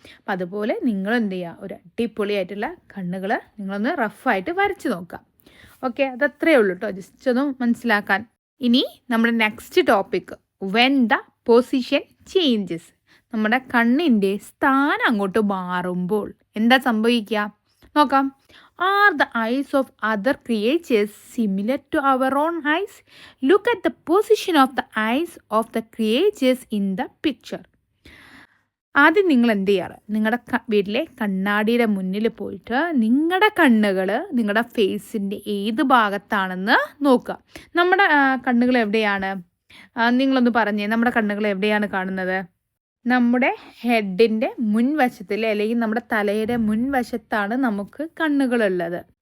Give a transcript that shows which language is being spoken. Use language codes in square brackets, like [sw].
[ml] അപ്പം അതുപോലെ നിങ്ങൾ എന്ത് ചെയ്യുക, ഒരു അടിപൊളിയായിട്ടുള്ള കണ്ണുകൾ നിങ്ങളൊന്ന് റഫായിട്ട് വരച്ച് നോക്കുക. ഓക്കെ, അതത്രയേ ഉള്ളൂ കേട്ടോ, ജസ്റ്റ് ഒന്ന് മനസ്സിലാക്കാൻ. ഇനി നമ്മുടെ next topic, [en] When the position changes. [ml] നമ്മുടെ കണ്ണിൻ്റെ സ്ഥാനം അങ്ങോട്ട് മാറുമ്പോൾ എന്താ സംഭവിക്കുക നോക്കാം. [en] Are the eyes of other creatures similar to our own eyes? Look at the position of the eyes of the creatures in the picture. [ml] ആദ്യം നിങ്ങൾ എന്ത് ചെയ്യാറ്, നിങ്ങളുടെ വീട്ടിലെ കണ്ണാടിയുടെ മുന്നിൽ പോയിട്ട് നിങ്ങളുടെ കണ്ണുകൾ നിങ്ങളുടെ ഫേസിൻ്റെ ഏത് ഭാഗത്താണെന്ന് നോക്കുക. നമ്മുടെ കണ്ണുകൾ എവിടെയാണ്? നിങ്ങളൊന്ന് പറഞ്ഞേ, നമ്മുടെ കണ്ണുകൾ എവിടെയാണ് കാണുന്നത്? നമ്മുടെ ഹെഡിൻ്റെ മുൻവശത്തിൽ, അല്ലെങ്കിൽ നമ്മുടെ തലയുടെ മുൻവശത്താണ് നമുക്ക് കണ്ണുകളുള്ളത്.